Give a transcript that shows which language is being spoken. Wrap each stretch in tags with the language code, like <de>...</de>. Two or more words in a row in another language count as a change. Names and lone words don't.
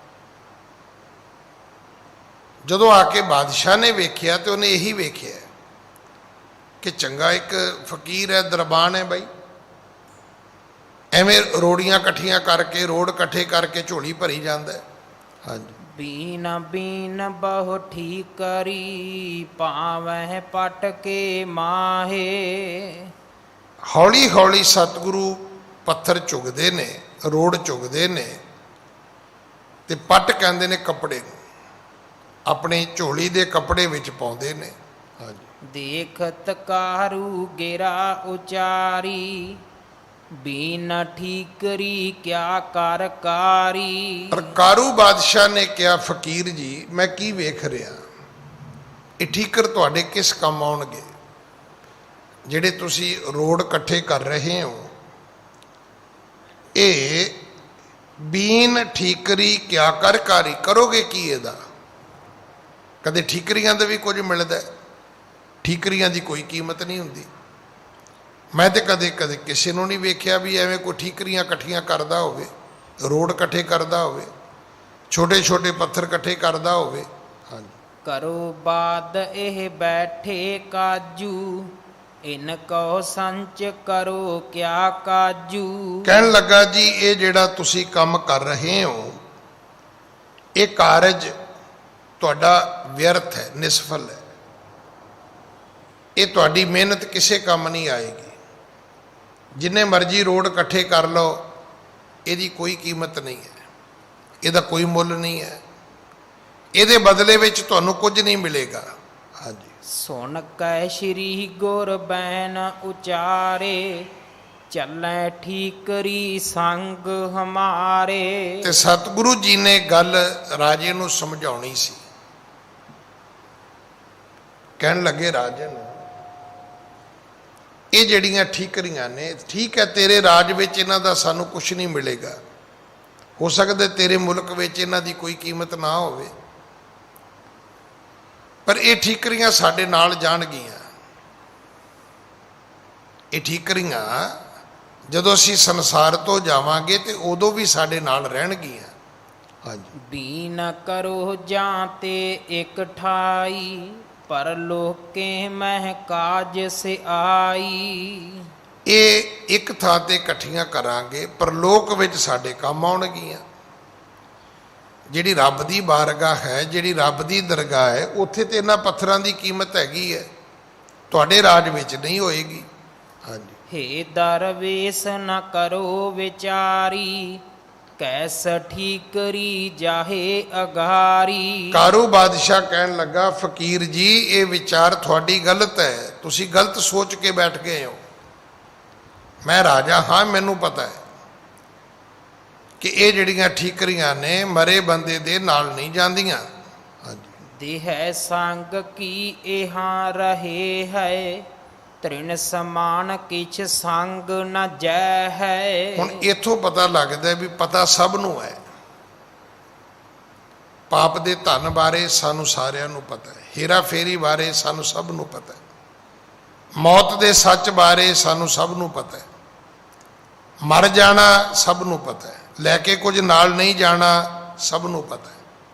<pa>ਜਦੋਂ ਆ ਕੇ ਬਾਦਸ਼ਾਹ ਨੇ ਵੇਖਿਆ ਤੇ ਉਹਨੇ ਇਹੀ ਵੇਖਿਆ ਕਿ ਚੰਗਾ ਇੱਕ ਫਕੀਰ ਹੈ, ਦਰਬਾਨ ਹੈ ਬਾਈ, ਐਵੇਂ ਰੋੜੀਆਂ ਇਕੱਠੀਆਂ ਕਰਕੇ, ਰੋੜ ਇਕੱਠੇ ਕਰਕੇ ਝੋਲੀ ਭਰੀ ਜਾਂਦਾ ਹੈ। ਹਾਂਜੀ।</pa> <hi>बीन बीन बहु ठीकरी पावह पट के माहे।</hi> <pa>ਹੌਲੀ ਹੌਲੀ ਸਤਿਗੁਰੂ ਪੱਥਰ ਚੁਗਦੇ ਨੇ, ਰੋੜ ਚੁਗਦੇ ਨੇ ਤੇ ਪੱਟ ਕਹਿੰਦੇ ਨੇ ਕੱਪੜੇ ਨੂੰ, ਆਪਣੀ ਝੋਲੀ ਦੇ ਕੱਪੜੇ ਵਿੱਚ ਪਾਉਂਦੇ ਨੇ। ਹਾਂਜੀ।</pa> <hi>देखत कारू गिरा उचारी बीन ठीकरी क्या कर कारी।</hi> <pa>ਪਰ ਕਾਰੂ ਬਾਦਸ਼ਾਹ ਨੇ ਕਿਹਾ, ਫਕੀਰ ਜੀ ਮੈਂ ਕੀ ਵੇਖ ਰਿਹਾ, ਇਹ ਠੀਕਰ ਤੁਹਾਡੇ ਕਿਸ ਕੰਮ ਆਉਣਗੇ? ਜਿਹੜੇ ਤੁਸੀਂ ਰੋੜ ਇਕੱਠੇ ਕਰ ਰਹੇ ਹੋ, ਇਹ</pa> <hi>बीन ठीकरी क्या कर कारी,</hi> <pa>ਕਰੋਗੇ ਕੀ ਇਹਦਾ? ਕਦੇ ਠੀਕਰੀਆਂ ਦਾ ਵੀ ਕੁਝ ਮਿਲਦਾ? ਠੀਕਰੀਆਂ ਦੀ ਕੋਈ ਕੀਮਤ ਨਹੀਂ ਹੁੰਦੀ। ਮੈਂ ਤੇ ਕਦੇ ਕਦੇ ਕਿਸੇ ਨੂੰ ਨਹੀਂ ਵੇਖਿਆ ਵੀ ਐਵੇਂ ਕੋਈ ਠੀਕਰੀਆਂ ਇਕੱਠੀਆਂ ਕਰਦਾ ਹੋਵੇ, ਰੋੜ ਇਕੱਠੇ ਕਰਦਾ ਹੋਵੇ, ਛੋਟੇ ਛੋਟੇ ਪੱਥਰ ਇਕੱਠੇ ਕਰਦਾ ਹੋਵੇ। ਹਾਂਜੀ।</pa> <hi>करो बाद एह बैठे काजू इन कहो संच करो क्या काजू।</hi> <pa>ਕਹਿਣ ਲੱਗਾ ਜੀ ਇਹ ਜਿਹੜਾ ਤੁਸੀਂ ਕੰਮ ਕਰ ਰਹੇ ਹੋ, ਇਹ ਕਾਰਜ ਤੁਹਾਡਾ ਵਿਅਰਥ ਹੈ, ਨਿਸਫਲ ਹੈ। ਇਹ ਤੁਹਾਡੀ ਮਿਹਨਤ ਕਿਸੇ ਕੰਮ ਨਹੀਂ ਆਏਗੀ। ਜਿੰਨੇ ਮਰਜ਼ੀ ਰੋਡ ਇਕੱਠੇ ਕਰ ਲਓ, ਇਹਦੀ ਕੋਈ ਕੀਮਤ ਨਹੀਂ ਹੈ, ਇਹਦਾ ਕੋਈ ਮੁੱਲ ਨਹੀਂ ਹੈ, ਇਹਦੇ ਬਦਲੇ ਵਿੱਚ ਤੁਹਾਨੂੰ ਕੁਝ ਨਹੀਂ ਮਿਲੇਗਾ। ਹਾਂਜੀ।</pa> <hi>सुन कै श्री गुर बैन उचारे चलै ठीकरी संग हमारे।</hi> <pa>ਤੇ ਸਤਿਗੁਰੂ ਜੀ ਨੇ ਗੱਲ ਰਾਜੇ ਨੂੰ ਸਮਝਾਉਣੀ ਸੀ। ਕਹਿਣ ਲੱਗੇ, ਰਾਜਨ ਇਹ ਜਿਹੜੀਆਂ ਠੀਕਰੀਆਂ ਨੇ, ਠੀਕ ਹੈ ਤੇਰੇ ਰਾਜ ਵਿੱਚ ਇਹਨਾਂ ਦਾ ਸਾਨੂੰ ਕੁਝ ਨਹੀਂ ਮਿਲੇਗਾ, ਹੋ ਸਕਦਾ ਤੇਰੇ ਮੁਲਕ ਵਿੱਚ ਇਹਨਾਂ ਦੀ ਕੋਈ ਕੀਮਤ ਨਾ ਹੋਵੇ, ਪਰ ਇਹ ਠੀਕਰੀਆਂ ਸਾਡੇ ਨਾਲ ਜਾਣਗੀਆਂ। ਇਹ ਠੀਕਰੀਆਂ ਜਦੋਂ ਅਸੀਂ ਸੰਸਾਰ ਤੋਂ ਜਾਵਾਂਗੇ ਤੇ ਉਦੋਂ ਵੀ ਸਾਡੇ ਨਾਲ ਰਹਿਣਗੀਆਂ। ਹਾਂਜੀ।</pa> <hi>बीन करो जाते एक ठाई पर लोके मह काज से आई।</hi> <pa>ਇਹ ਇੱਕ ਥਾਂ ਤੇ ਇਕੱਠੀਆਂ ਕਰਾਂਗੇ, ਪਰਲੋਕ ਵਿੱਚ ਸਾਡੇ ਕੰਮ ਆਉਣਗੀਆਂ। ਜਿਹੜੀ ਰੱਬ ਦੀ ਬਾਰਗਾਹ ਹੈ, ਜਿਹੜੀ ਰੱਬ ਦੀ ਦਰਗਾਹ ਹੈ, ਉੱਥੇ ਤੇ ਇਹਨਾਂ ਪੱਥਰਾਂ ਦੀ ਕੀਮਤ ਹੈਗੀ ਹੈ, ਤੁਹਾਡੇ ਰਾਜ ਵਿੱਚ ਨਹੀਂ ਹੋਏਗੀ। ਹਾਂਜੀ।</pa> <hi>हे दरवेश न करो विचारी कैस ठीकरी जाहे अघारी।</hi> <pa>ਕਾਰੂ ਬਾਦਸ਼ਾਹ ਕਹਿਣ ਲੱਗਾ, ਫਕੀਰ ਜੀ ਇਹ ਵਿਚਾਰ ਤੁਹਾਡੀ ਗਲਤ ਹੈ, ਤੁਸੀਂ ਗਲਤ ਸੋਚ ਕੇ ਬੈਠ ਗਏ ਹੋ। ਮੈਂ ਰਾਜਾ ਹਾਂ, ਮੈਨੂੰ ਪਤਾ ਹੈ ਕਿ ਇਹ ਜਿਹੜੀਆਂ ਠੀਕਰੀਆਂ ਨੇ ਮਰੇ ਬੰਦੇ ਦੇ ਨਾਲ ਨਹੀਂ ਜਾਂਦੀਆਂ। ਹਾਂਜੀ।</pa> <hi>देह संग की एहां रहे है तृण समान किछ संग न जय है।</hi> <pa>ਹੁਣ ਇੱਥੋਂ ਪਤਾ ਲੱਗਦਾ ਵੀ ਪਤਾ ਸਭ ਨੂੰ ਹੈ। ਪਾਪ ਦੇ ਧਨ ਬਾਰੇ ਸਾਨੂੰ ਸਾਰਿਆਂ ਨੂੰ ਪਤਾ ਹੈ, ਹੇਰਾ ਫੇਰੀ ਬਾਰੇ ਸਾਨੂੰ ਸਭ ਨੂੰ ਪਤਾ ਹੈ, ਮੌਤ ਦੇ ਸੱਚ ਬਾਰੇ ਸਾਨੂੰ ਸਭ ਨੂੰ ਪਤਾ ਹੈ, ਮਰ ਜਾਣਾ ਸਭ ਨੂੰ ਪਤਾ ਹੈ, ਲੈ ਕੇ ਕੁਝ ਨਾਲ ਨਹੀਂ ਜਾਣਾ ਸਭ ਨੂੰ ਪਤਾ ਹੈ।</pa>